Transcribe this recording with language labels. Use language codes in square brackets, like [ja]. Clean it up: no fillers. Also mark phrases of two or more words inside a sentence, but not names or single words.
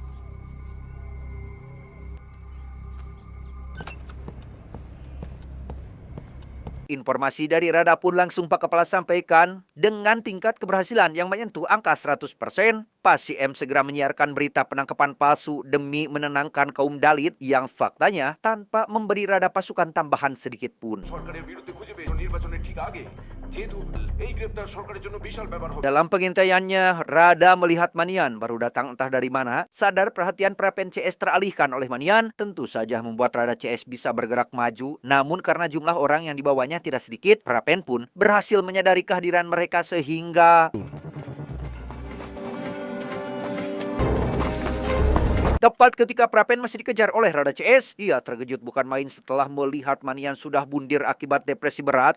[id] Informasi dari Rada pun langsung Pak Kepala sampaikan. Dengan tingkat keberhasilan yang menyentuh angka 100%, PASIM segera menyiarkan berita penangkapan palsu demi menenangkan kaum Dalit yang faktanya tanpa memberi Rada pasukan tambahan sedikit pun. [bn] সরকারের বিরুদ্ধে খুঁজে পেয়ে নির্বাচনের ঠিক আগে যেহেতু এই গ্রেপ্তার সরকারের জন্য বিশাল ব্যাপার হবে। [id] Dalam pengintaiannya, Rada melihat Manian baru datang entah dari mana. Sadar perhatian Prapen CS teralihkan oleh Manian, tentu saja membuat Rada CS bisa bergerak maju. Namun karena jumlah orang yang dibawanya tidak sedikit, Prapen pun berhasil menyadari kehadiran mereka sehingga tepat ketika Prapen masih dikejar oleh Rada CS, ia terkejut bukan main setelah melihat Manian sudah bundir akibat depresi berat.